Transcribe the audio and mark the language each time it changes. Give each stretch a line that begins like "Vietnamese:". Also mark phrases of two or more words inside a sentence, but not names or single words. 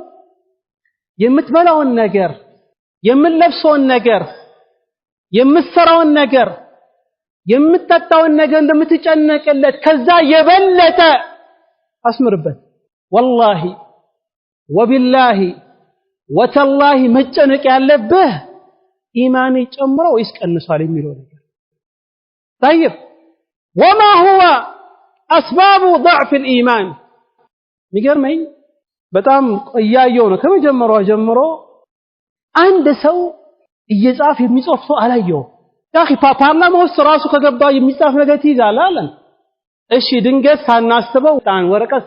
Amharic: የምትበላውን ነገር የምትለብሰውን ነገር የምትሰራውን ነገር የምትጠጣውን ነገር እንደምትጨነቅለት ከዛ የበለጠ አስምርበት
Arabic: والله وبالله وتالله
Amharic: መጨነቅ ያለብህ ኢማን ይጨምረው ይስቀንሳል የሚለው ነገር
Arabic: طيب وما هو اسباب ضعف الايمان
Amharic: ሚገርመኝ በጣም እያየው ነው ከመጀመሪያው ጀምሮ አንድ ሰው እየጻፈ የሚጽፍ ሰው አላየው ያኺ ፓርላማ ውስጥ ራሱ ከገባ የሚጻፍ ነገር ይዛል አለን እሺ ድንገት ሳናስበው ታን ወረቀት